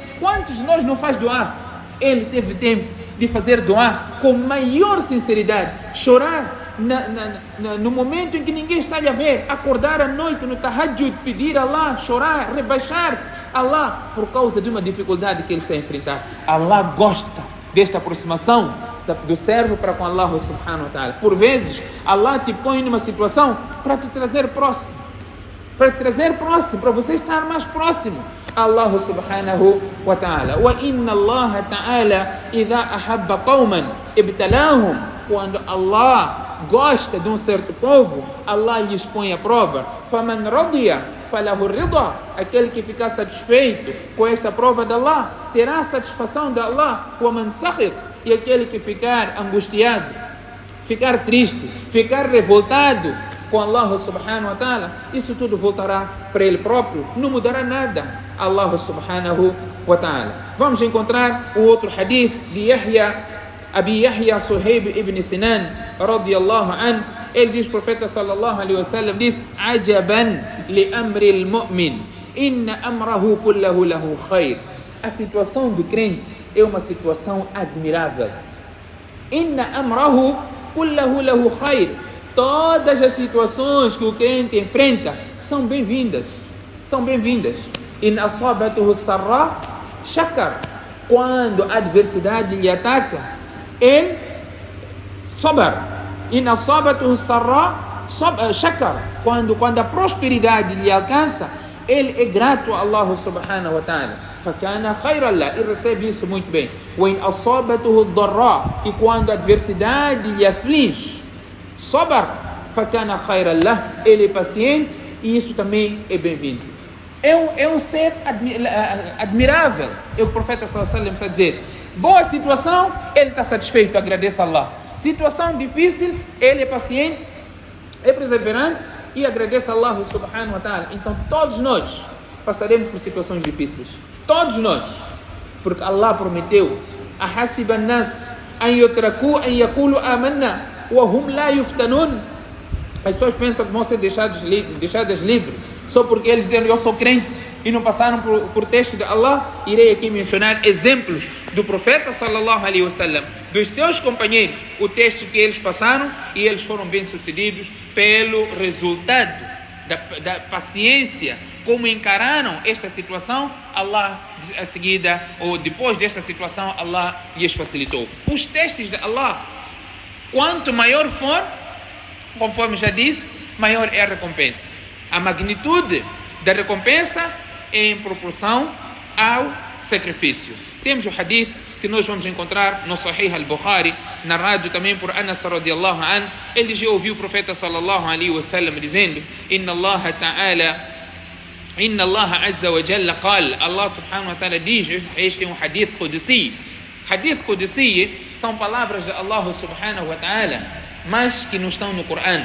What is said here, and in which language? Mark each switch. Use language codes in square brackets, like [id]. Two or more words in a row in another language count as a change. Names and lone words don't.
[pt] Quantos de nós não faz dua? Ele teve tempo de fazer dua com maior sinceridade. Chorar no momento em que ninguém está a ver, acordar à noite no tahajjud, pedir a Allah, chorar, rebaixar-se a Allah por causa de uma dificuldade que ele está a enfrentar. Allah gosta desta aproximação do servo para com [ar] الله سبحانه وتعالى. [pt] Por vezes Allah te põe numa situação para te trazer próximo, para você estar mais próximo a [ar] الله سبحانه وتعالى. وإن الله تعالى إذا أحب قوما ابتلاهم. [pt] Quando Allah gosta de um certo povo, Allah lhes põe a prova. [ar] فمن رضي فله الرضا. [pt] Aquele que ficar satisfeito com esta prova de Allah terá a satisfação de Allah. [ar] ومن سخط. [pt] e aquele que ficar angustiado, ficar triste, ficar revoltado com [ar] الله سبحانه وتعالى, [pt] isso tudo voltará para ele próprio, não mudará nada. [ar] الله سبحانه وتعالى. [pt] Vamos encontrar o outro hadith de Abi Yahya Suhaib ibn Sinan [ar] رضي الله عنه. [pt] Ele diz, o profeta [ar] صلى الله عليه وسلم [pt] diz: [ar] عجبا لأمر المؤمن إن أمره كله له خير. [pt] A situação do crente é uma situação admirável. [ar] إن أمره كله له خير. [pt] Todas as situações que o crente enfrenta são bem-vindas. São bem-vindas. [ar] إن أصابته سراء شكر. [pt] Quando a adversidade lhe ataca, ele sabar. [ar] إن أصابته سراء شكر. [pt] Quando a prosperidade lhe alcança, ele é grato a [ar] الله سبحانه وتعالى. فكان خيرا له. [pt] E recebe isso muito bem. [ar] وإن أصابته ضراء. [pt] E quando a adversidade lhe aflige, [ar] صبر فكان خيرا له, [pt] ele é paciente e isso também é bem-vindo. É um ser admirável. O profeta [ar] صلى الله عليه وسلم [pt] está a dizer: boa situação, ele está satisfeito, agradece a Allah. Situação difícil, ele é paciente, é perseverante e agradece a [ar] الله سبحانه وتعالى. [pt] Então todos nós passaremos por situações difíceis. Todos nós. Porque Allah prometeu: [ar] أحسب الناس أن يتركوا أن يقولوا آمنا وهم لا يفتنون. [pt] As pessoas pensam que vão ser deixadas livres só porque eles dizem: eu sou crente, e não passaram por teste de Allah. Irei aqui mencionar exemplos do profeta [ar] صلى الله عليه وسلم, [pt] dos seus companheiros, o teste que eles passaram e eles foram bem-sucedidos pelo resultado da paciência, como encararam esta situação. Allah, a seguida, ou depois desta situação, Allah lhes facilitou. Os testes de Allah, quanto maior for, conforme já disse, maior é a recompensa. A magnitude da recompensa é em proporção ao sacrifício. Temos o hadith que nós vamos encontrar no Sahih al-Bukhari, narrado também por Anas [ar] رضي الله عنه. [pt] Ele já ouviu o profeta [ar] صلى الله عليه وسلم [pt] dizendo: [ar] إن الله عز وجل قال. الله سبحانه وتعالى [pt] diz, este é um [ar] حديث قدسي. حديث قدسي [pt] são palavras de [ar] الله سبحانه وتعالى, [pt] mas que não estão no Coran.